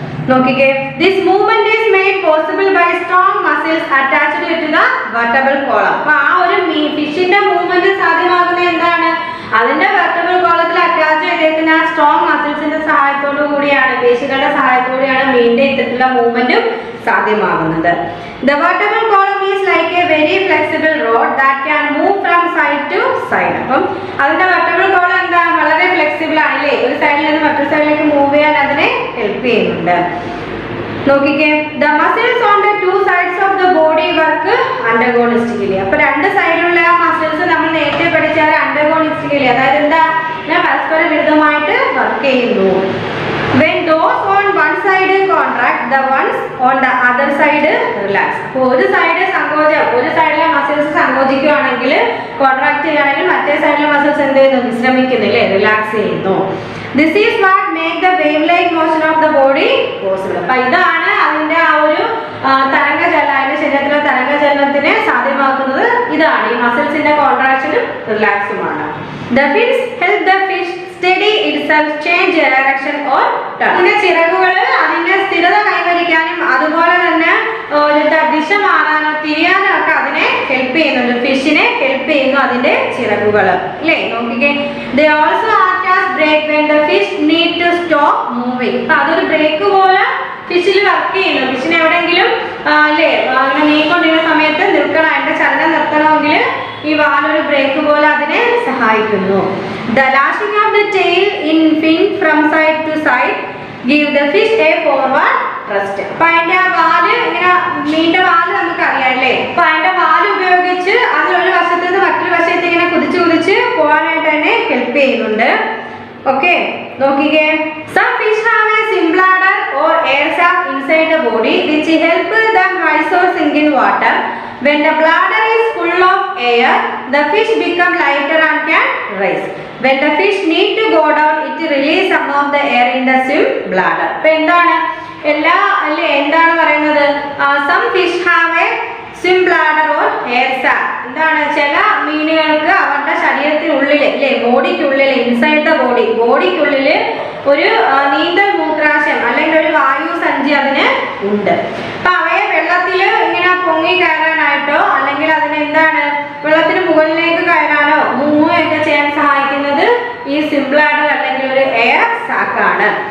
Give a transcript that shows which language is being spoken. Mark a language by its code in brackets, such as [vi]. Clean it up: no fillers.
[en] നോക്കിക്കേ, this movement is made possible by strong muscles attached to the vertebral column. [ml] അപ്പൊ ആ ഒരു ഫിഷിന്റെ movement സാധ്യമാകുന്നത് എന്താണ്? അതിന്റെ വെർട്ടബ്രൽ കോളത്തിൽ അറ്റാച്ച് ചെയ്തേക്കുന്ന ആ സ്ട്രോങ് മസിൽസിന്റെ സഹായത്തോടു കൂടിയാണ്, പേശികളുടെ സഹായത്തോടെയാണ് മീനിന്റെ ഇത്തരത്തിലുള്ള മൂവ്മെന്റും സാധ്യമാകുന്നത്. [en] The vertebral column is like a very flexible rod that can move from side to side. [ml] അപ്പം അതിന്റെ വെർട്ടബ്രൽ കോളം എന്താ? വളരെ ഫ്ലെക്സിബിൾ ആണല്ലേ? ഒരു സൈഡിൽ നിന്ന് മറ്റൊരു സൈഡിലേക്ക് മൂവ് ചെയ്യാൻ അതിനെ ഹെൽപ്പ് ചെയ്യുന്നുണ്ട്. [en] നോക്കിക്കേ, the muscles on the two sides of the body work antagonistically. [ml] അപ്പൊ രണ്ട് സൈഡിലുള്ള മസിൽസ് നമ്മൾ നേരത്തെ പഠിച്ച antagonistically, അതായത് എന്താ? പരസ്പര വിരുദ്ധമായിട്ട് വർക്ക് ചെയ്യുന്നു. [en] When those on one side contract, the ones on the other side relax. [ml] അപ്പോൾ ഒരു സൈഡ് സങ്കോചം, ഒരു സൈഡിലെ മസിൽസ് സങ്കോചിക്കുകയാണെങ്കിൽ, കോൺട്രാക്ട് ചെയ്യുകയാണെങ്കിൽ മറ്റേ സൈഡിലെ മസിൽസ് എന്ത് ചെയ്യുന്നു? വിശ്രമിക്കുന്നില്ലേ? റിലാക്സ് ചെയ്യുന്നു. [en] This is what make the wave-like motion of the body possible. [ml] അപ്പോൾ ഇതാണ് അതിന്റെ ആ ഒരു തരംഗചലനം, അതിന്റെ ശരീരത്തിലെ തരംഗചലനത്തിനെ സാധ്യമാക്കുന്നത് ഇതാണ്, ഈ മസിൽസിന്റെ കോൺട്രാക്ഷനും റിലാക്സുമാണ്. [en] The fins help the fish steady itself, change direction or turn. [ml] ഇതിന്റെ ചിറകുകൾ അതിന്റെ സ്ഥിരത കൈവരിക്കാനും അതുപോലെ തന്നെ ദിശ മാറാനോ തിരിയാനോ ഒക്കെ അതിനെ ഹെൽപ്പ് ചെയ്യുന്നുണ്ട്, ഫിഷിനെ ഹെൽപ്പ് ചെയ്യുന്നു അതിന്റെ ചിറകുകൾ അല്ലേ. [en] നോക്കിക്കേ, they also act as brake when the fish need to stop moving. [ml] അപ്പൊ അതൊരു ബ്രേക്ക് പോലെ ഫിഷിൽ വർക്ക് ചെയ്യുന്നു. ഫിഷിനെ എവിടെയെങ്കിലും അല്ലേ അങ്ങനെ നീങ്ങിക്കൊണ്ടിരുന്ന സമയത്ത് നിൽക്കണം, അതിന്റെ ചലനം നിർത്തണമെങ്കിൽ ഈ വാലൊരു ബ്രേക്ക് പോലെ അതിനെ സഹായിക്കുന്നു. [en] The lashing of the tail in fin from side to side give the fish a forward thrust. [ml] അപ്പൊ അതിന്റെ ആ വാല് ഇങ്ങനെ നീണ്ട വാല് നമുക്കറിയാം അല്ലേ. അപ്പൊ അതിന്റെ വാല് ഉപയോഗിച്ച് അതിലൊരു വശത്ത് നിന്ന് മറ്റൊരു വശത്ത് ഇങ്ങനെ കുതിച്ച് കുതിച്ച് പോകാനായിട്ട് തന്നെ ഹെൽപ്പ് ചെയ്യുന്നുണ്ട്. [en] Okay, നോക്കിക്കേ, some fish have a symbladder or air sac inside the body which help them rise or sink in water. When the bladder is full of air, the fish become lighter and can rise. When the fish need to go down, it release some of the air in the swim bladder. [ml] അപ്പോൾ എന്താണ് എല്ലാ അല്ലേ എന്താണ് പറയുന്നത്, [en] some fish have a swim bladder or air sac. [ml] എന്താണ് ചില മീനുകൾക്ക് അവരുടെ ശരീരത്തിനുള്ളിൽ അല്ലേ ബോഡിക്കുള്ളിൽ ഇൻസൈഡ് ദ ബോഡിക്കുള്ളിൽ ഒരു നീന്തൽ മൂത്രാശയം അല്ലെങ്കിൽ ഒരു വായു സഞ്ചി അതിന് ഉണ്ട്. അപ്പൊ അവയെ വെള്ളത്തിൽ ഇങ്ങനെ പൊങ്ങി കയറാനായിട്ടോ അല്ലെങ്കിൽ അതിന് എന്താണ് വെള്ളത്തിന് മുകളിലേക്ക് കയറാനോ മൂവൊക്കെ ചെയ്യാൻ സഹായിക്കുന്നത് ഈ സിംബ്ലാഡർ അല്ലെങ്കിൽ ഒരു എയർ സാക്കാണ്.